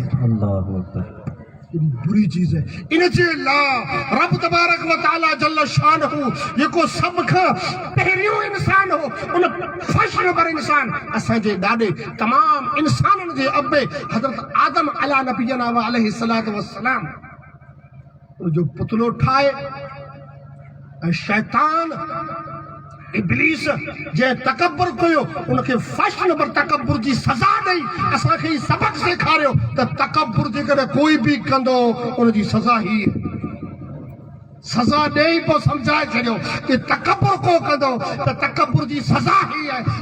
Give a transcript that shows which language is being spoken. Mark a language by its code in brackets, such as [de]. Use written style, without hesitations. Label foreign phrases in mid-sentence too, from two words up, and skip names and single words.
[ar] الله أكبر. [hi] बुरी चीज है। [sd] इन जे लाइ रब [ar] تبارك و تعالى جل شأنه [sd] जेको सभ खां पहिरियों इंसान हो, उन [en] first number [sd] इंसान असांजे ॾाॾे तमाम इंसाननि जे अबे हज़रत आदम [ar] على نبينا و عليه الصلاة و السلام [sd] जो पुतलो ठाहे ऐं शैतान इब्लीस जे तकब्बुर कयो, उनखे [en] first number [sd] तकब्बुर जी सज़ा ॾेई असांखे ई सबक सेखारियो त तकब्बुर जेकॾहिं कोई बि कंदो उनजी सज़ा ही सज़ा ॾेई पोइ सम्झाए छॾियो कि तकब्बुर को कंदो त तकब्बुर जी सज़ा ही आहे।